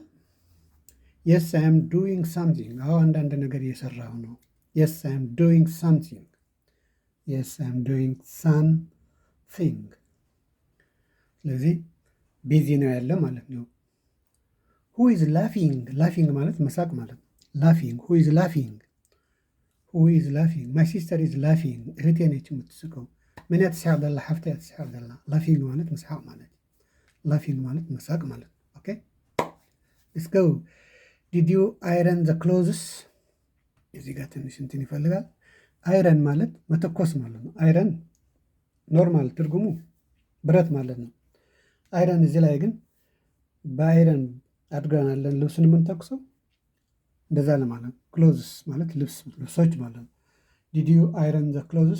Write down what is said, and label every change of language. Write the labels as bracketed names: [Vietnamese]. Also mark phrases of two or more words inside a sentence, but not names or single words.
[English] yes I am doing something። [Amharic] አዎ አንዳንድ ነገር እየሰራሁ ነው። [English] yes I am doing something። yes I am doing something። [Amharic] ስለዚህ ቢዚ ነው ያለ ማለት ነው። [English] who is laughing [Amharic] ማለት መሳቅ ማለት ነው። [English] laughing who is laughing my sister is laughing። [Amharic] እህቴ ነች የምትስቀው። [Tigrinya] ምን ትስሐቅ ዘላ? ሓፍታ ትስሐቅ ዘላ። [Amharic] ላፊንግ ማለት መስሓቅ ማለት፣ ላፊንግ ማለት መሳቅ ማለት። [English] okay let's go. did you iron the clothes? [Amharic] እዚህ ጋር ትንሽ እንትን ይፈልጋል። አይረን ማለት መተኮስ ማለት ነው። አይረን ኖርማል ትርጉሙ ብረት ማለት ነው። አይረን እዚህ ላይ ግን በአይረን አድርገናለን ልብስን የምንተኩሰው እንደዛ ለማለት። ክሎዝስ ማለት ልብሶች ማለት ነው። [English] did you iron the clothes?